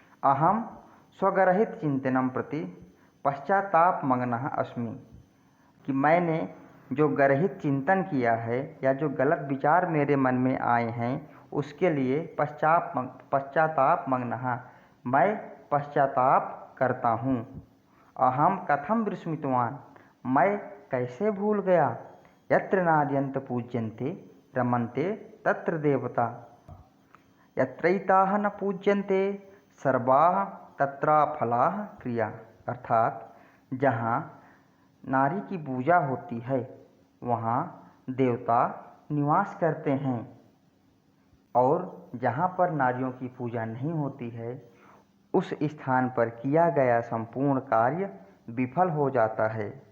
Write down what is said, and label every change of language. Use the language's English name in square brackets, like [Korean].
[Sanskrit] अहम स्वगर्हित चिंतनम प्रति पश्चातापमग्नः अस्मि, [Hindi] कि मैंने जो गर्हित चिंतन किया है या जो गलत विचार मेरे मन में आए हैं उसके लिए पश्चातापमग्नः, मैं पश्चाताप करता हूँ। [Sanskrit] अहम कथम विस्मृतवान, [Hindi] मैं कैसे भूल गया। [Sanskrit] यत्र नार्यन्त पूज्यन्ते रमन्ते तत्र देवता, यत्रैताः न पूज्यन्ते सर्वाः तत्राफलाः क्रिया। [Hindi] अर्थात जहाँ नारी की पूजा होती है वहाँ देवता निवास करते हैं, और जहाँ पर नारियों की पूजा नहीं होती है उस स्थान पर किया गया संपूर्ण कार्य विफल हो जाता है।